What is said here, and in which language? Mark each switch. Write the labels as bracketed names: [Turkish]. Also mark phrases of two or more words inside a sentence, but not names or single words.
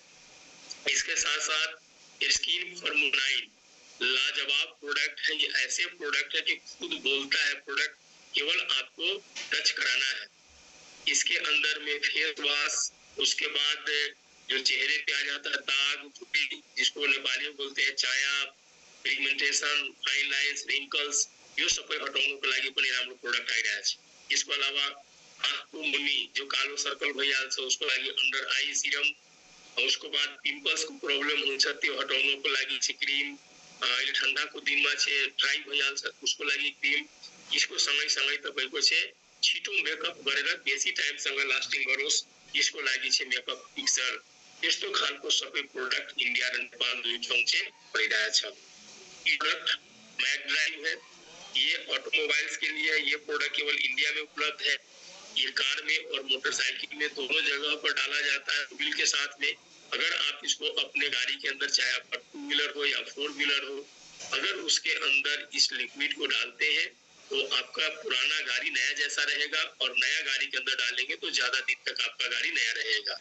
[Hindi] इसके साथ साथ स्किन फॉर्मुलाइन लाजवाब प्रोडक्ट है, ये ऐसे प्रोडक्ट है कि खुद बोलता है प्रोडक्ट, केवल आपको टच कराना है। इसके अंदर में [English] face wash, [Hindi] उसके बाद जो चेहरे पे आ जाता है दाग, जिसको नेपाली में बोलते हैं छाया, [English] pigmentation, fine lines, wrinkles, [Nepali] यो सबै हटाउनको लागि पनि राम्रो प्रोडक्ट आइरहेछ। यसको अलावा आँखको मुनि जो कालो सर्कल भइहाल्छ उसको लागि [English] under eye serum, [Nepali] उसको बाद पिम्पल्स को प्रॉब्लम हुन्छ त्यो हटाउनको लागि चाहिँ क्रीम, अहिले ठन्डाको दिनमा चाहिँ ड्राई भइहाल्छ उसको लागि क्रीम। यसको सँगै तपाईको चाहिँ छिटो मेकअप गरेर बेसी टाइमसँग लास्टिङ गरोस् यसको लागि चाहिँ [English] makeup fixer, [Nepali] यस्तो खालको सबै प्रोडक्ट इंडिया र नेपाल दुई ठाउँ चाहिँ भइरहेछ। [Hindi] प्रोडक्ट मैक ड्राइव है, ये ऑटोमोबाइल्स के लिए है, ये प्रोडक्ट केवल इंडिया में उपलब्ध है। ये कार में और मोटरसाइकिल में दोनों जगह पर डाला जाता है व्हील के साथ में। अगर आप इसको अपने गाड़ी के अंदर, चाहे आपका 2 व्हीलर हो या 4 व्हीलर हो, अगर उसके अंदर इस लिक्विड को डालते हैं तो आपका पुराना गाड़ी नया जैसा रहेगा और नया गाड़ी के अंदर डालेंगे तो ज्यादा दिन तक आपका गाड़ी नया रहेगा।